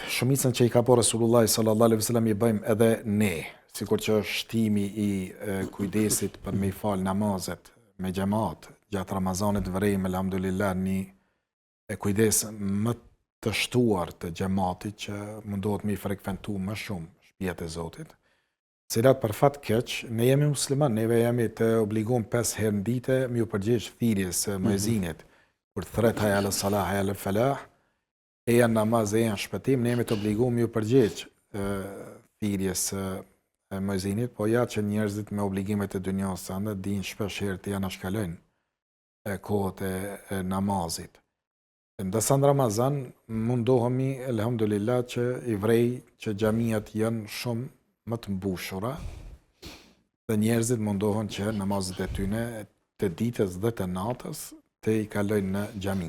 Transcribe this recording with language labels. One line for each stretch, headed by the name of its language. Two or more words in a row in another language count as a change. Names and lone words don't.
Albanian: Shumicën që i ka bërë Resulullah
Arabic: صلى الله عليه وسلم
Albanian: i bëjmë edhe ne, sikur që është shtimi i kujdesit për me i fal namazet me xhamat gjatë Ramazanit vërejmë elhamdulillah një kujdes më të shtuar të xhamatit që mundohet me i frekuentu më shumë shtëpiat e Zotit. Cilat për fat keq, ne jemi musliman, neve jemi të obliguar 5 herë në ditë me u përgjigj thirrjes së muezinit. Kur thret
Arabic: حي على الصلاة حي على الفلاح,
Albanian: e janë namaz, e janë shpëtim, ne jemi të obliguar me u përgjigj thirrjes së muezinit, po ja që njerëzit me obligimet e dunjos ande dinë shpesh herë të janë shkalojnë kohët e namazit. Ndërsa në Ramazan mundohemi elhamdulillah që i vrej që xhamiat janë shumë më të mbushura dhe njerëzit mundohen që namazet e tyne të ditës dhe të natës të i kalojnë në xhami.